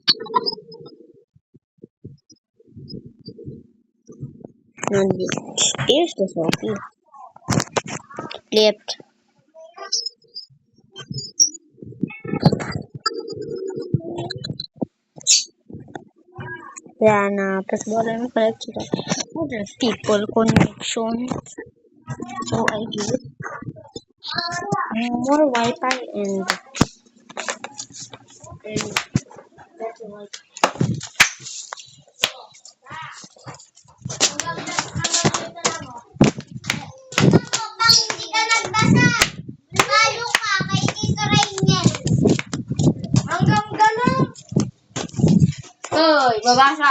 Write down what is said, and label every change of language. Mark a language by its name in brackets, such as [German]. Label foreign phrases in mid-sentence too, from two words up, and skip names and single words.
[English] And here's the trophy. Left. Yeah, [Filipino] na tapos wala na collect sila. [English] Other people connection. So I give more Wi-Fi and better Wi-Fi. [Filipino] Hindi ka nagbasa. Lalo ka kay Tito Rainiel. Hanggang ganun. Hoy, babasa.